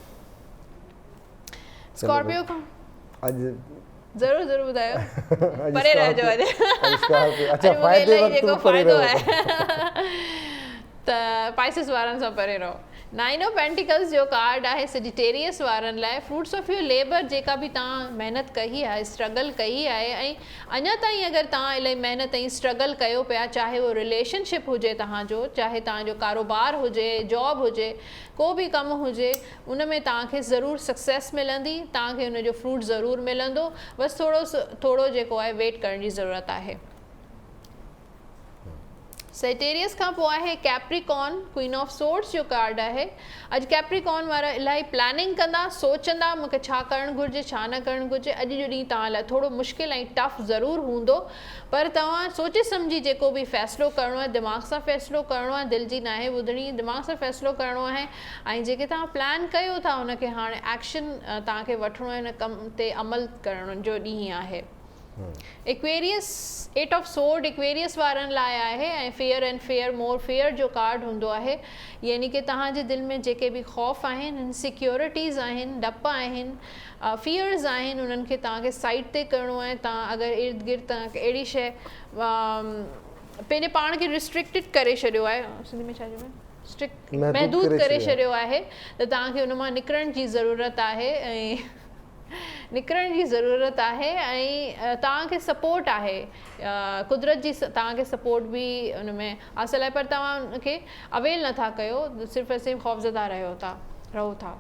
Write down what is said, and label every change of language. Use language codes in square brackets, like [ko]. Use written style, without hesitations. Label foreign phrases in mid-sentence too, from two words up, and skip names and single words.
[sd] स्कॉर्पियो खां अॼु ज़रूरु ज़रूरु ॿुधायो, परे रहिजो अॼु। अच्छा, जेको फ़ाइदो आहे त पाइसिस वारनि सां परे रहो। 9 ऑफ पेंटिकल्स जो कार्ड आहे सजिटेरियस वारनि लाइ। [en] fruits of your labor, [sd] जेका बि तव्हां महिनत कई आहे, स्ट्रगल कई आहे, ऐं अञा ताईं अगरि तव्हां इलाही महिनत ऐं स्ट्रगल कयो पिया, चाहे उहो रिलेशनशिप हुजे तव्हांजो, चाहे तव्हांजो कारोबार हुजे, जॉब हुजे, को बि कमु हुजे, उन में तव्हांखे ज़रूरु सक्सेस मिलंदी, तव्हांखे उनजो फ्रूट ज़रूरु मिलंदो। बसि थोरो जेको आहे वेट करण जी ज़रूरत आहे। सेटेरियस खां पोइ आहे कैप्रिकॉन। क्वीन ऑफ सोर्ड्स जो कार्ड आहे। अॼु कैप्रिकॉन वारा इलाही प्लानिंग कंदा, सोचंदा मूंखे छा करणु घुरिजे, छा न करणु घुरिजे। अॼु जो ॾींहुं तव्हां लाइ थोरो मुश्किल ऐं टफ ज़रूरु हूंदो, पर तव्हां सोचे सम्झी जेको बि फ़ैसिलो करिणो आहे, दिमाग़ सां फ़ैसिलो करिणो आहे, दिलि जी नाहे ॿुधणी, दिमाग़ सां फ़ैसिलो करिणो आहे। ऐं जेके तव्हां प्लान कयो था उनखे हाणे एक्शन तव्हांखे वठिणो आहे, हिन कम ते अमल करण जो ॾींहुं आहे। एक्वेरियस 8 ऑफ सोर्ड एक्वेरियस वारनि लाइ आहे ऐं [en] fear and fair more fair [sd] जो कार्ड हूंदो आहे। यानी कि तव्हांजे दिलि में जेके बि ख़ौफ़ आहिनि, इनसिक्योरिटीज़ आहिनि, डप आहिनि, फियर्स आहिनि, उन्हनि खे तव्हांखे साइड ते करिणो आहे। तव्हां अगरि इर्द गिर्द तव्हांखे अहिड़ी शइ पंहिंजे पाण खे रिस्ट्रिक्टेड करे छॾियो आहे, सिंधी में छा चइबो आहे, स्ट्रिक्ट महदूद करे छॾियो आहे, त तव्हांखे उन मां निकिरण जी ज़रूरत आहे ऐं तव्हांखे सपोर्ट आहे, कुदरत जी तव्हांखे सपोर्ट बि उन में हासिलु आहे, पर तव्हां उनखे अवेल नथा कयो, सिर्फ़ु सिर्फ़ु ख़ौफ़ज़दा रहो था।